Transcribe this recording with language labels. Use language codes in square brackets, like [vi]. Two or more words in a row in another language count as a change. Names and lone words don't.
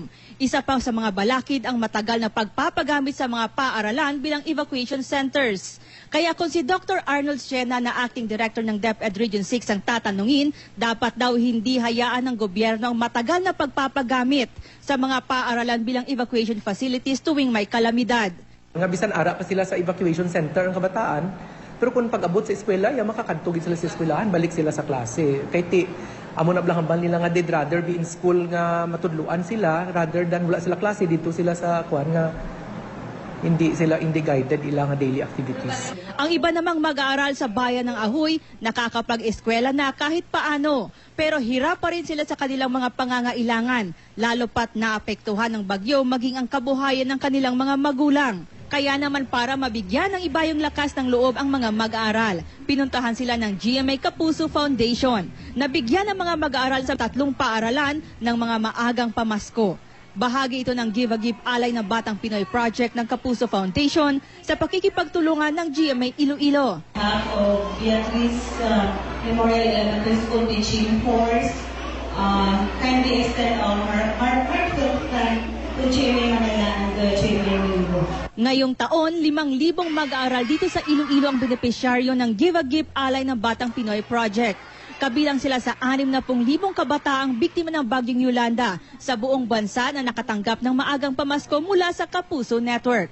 [tl] Isa pa sa mga balakid ang matagal na pagpapagamit sa mga paaralan bilang [en] evacuation centers. [tl] Kaya kung si Dr. Arnold Siena na [en] acting director [tl] ng DepEd Region 6 ang tatanungin, dapat daw hindi hayaan ng gobyerno ang matagal na pagpapagamit sa mga paaralan bilang [en] evacuation facilities [tl] tuwing may kalamidad. [hil] Nga bisan ara pa sila sa [en] evacuation center [hil] ang kabataan, pero kung pag-abot sa eskwela, makakadtugid sila sa eskwelahan, balik sila sa klase. Kay ti, amo na blahamban nila nga [en] they'd rather be in school [hil] nga matudluan sila [en] rather than [hil] wala sila klase dito sila sa kuan nga hindi guided ilang [en] daily activities. [tl] Ang iba namang mag-aaral sa bayan ng Ahoy, nakakapag-eskwela na kahit paano. Pero hirap pa rin sila sa kanilang mga pangangailangan, lalo pat naapektuhan ng bagyo maging ang kabuhayan ng kanilang mga magulang. Kaya naman para mabigyan ng iba yung lakas ng loob ang mga mag-aaral, pinuntahan sila ng GMA Kapuso Foundation. Nabigyan ng mga mag-aaral sa 3 paaralan ng mga maagang pamasko. Bahagi ito ng Give a Gift Alay na Batang Pinoy Project ng Kapuso Foundation sa pakikipagtulungan ng GMA Iloilo. [en] Of Beatrice Memorial Elementary School Teaching Force, kindly extend our heartfelt thanks to GMA Manila and the GMA Iloilo. [tl] Ngayong taon, 5,000 mag-aaral dito sa Iloilo ang benepisyaryo ng Give a Gift Alay ng Batang Pinoy Project. Kabilang sila sa 60,000 kabataang biktima ng Bagyong Yolanda sa buong bansa na nakatanggap ng maagang pamasko mula sa Kapuso Network.